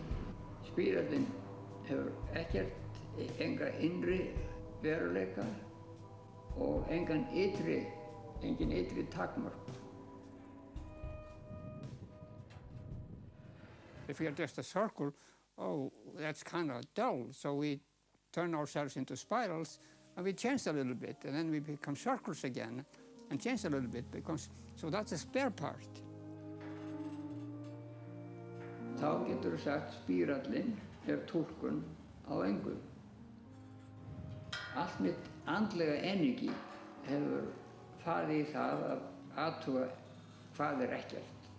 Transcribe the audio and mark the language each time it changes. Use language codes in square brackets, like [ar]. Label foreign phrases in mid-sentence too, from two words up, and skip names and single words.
[is] Spírallinn hefur ekkert, enga innri veruleika og engin ytri takmörk. [en] If we are just a circle, oh, that's kind of dull, so we turn ourselves into spirals and we change a little bit, and then we become circles again and change a little bit, so that's a spare part. [is] Þá getur þú sagt spírallinn túlkun á engu. Allt mitt andlega energi hefur farið í það að athuga hvað ekkert.